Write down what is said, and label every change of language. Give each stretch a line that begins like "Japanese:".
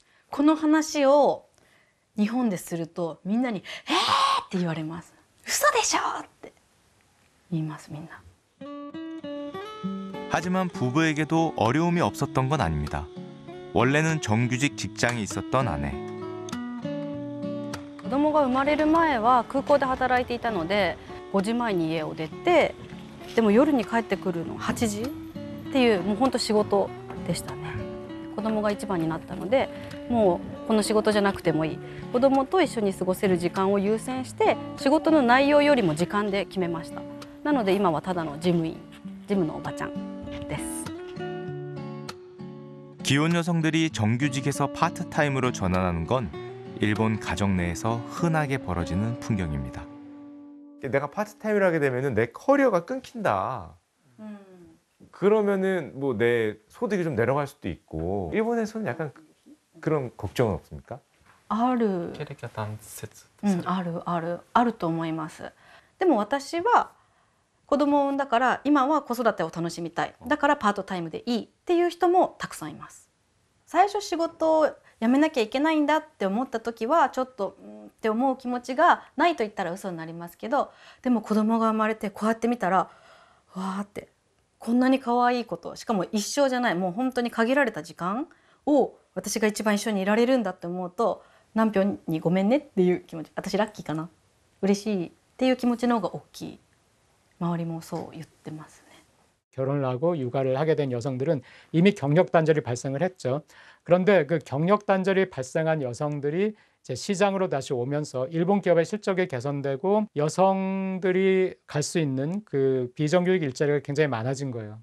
Japanese: この話を日本でするとみんなに「えー!」って言われます。嘘でしょって言いますみんな。
Korean: 하지만 부부에게도 어려움이 없었던 건 아닙니다. 원래는 정규직 직장이 있었던 아내.
Japanese: 子供が生まれる前は空港で働いていたので5時前に家を出てでも夜に帰ってくるの8時っていうもう本当仕事でしたね。子供が一番になったのでもうこの仕事じゃなくてもいい子供と一緒に過ごせる時間を優先して仕事の内容よりも時間で決めました。なので今はただの事務員事務のおばちゃんです。
Korean: 기혼 여성들이 정규직에서 파트타임으로 전환하는 건 일본 가정 내에서 흔하게 벌어지는 풍경입니다. 내가 파트타임을 하게 되면은 내 커리어가 끊긴다. 그러면은 뭐 내 소득이 좀 내려갈 수도 있고 일본에서는 약간 그런 걱정은 없습니까?
Japanese: ある、あると思います。でも私は子供を産んだから今は子育てを楽しみたいだからパートタイムでいいっていう人もたくさんいます。最初仕事を辞めなきゃいけないんだって思った時はちょっとって思う気持ちがないと言ったら嘘になりますけどでも子供が生まれてこうやって見たらわーってこんなに可愛いことしかも一生じゃないもう本当に限られた時間を私が一番一緒にいられるんだって思うと何票にごめんねっていう気持ち私ラッキーかな嬉しいっていう気持ちの方が大きい周りもそう言ってますね。
Korean: 결혼을 하고 육아를 하게 된 여성들은 이미 경력 단절이 발생을 했죠. 그런데 그 경력 단절이 발생한 여성들이 이제 시장으로 다시 오면서 일본 기업의 실적이 개선되고 여성들이 갈 수 있는 그 비정규직 일자리가 굉장히 많아진 거예요.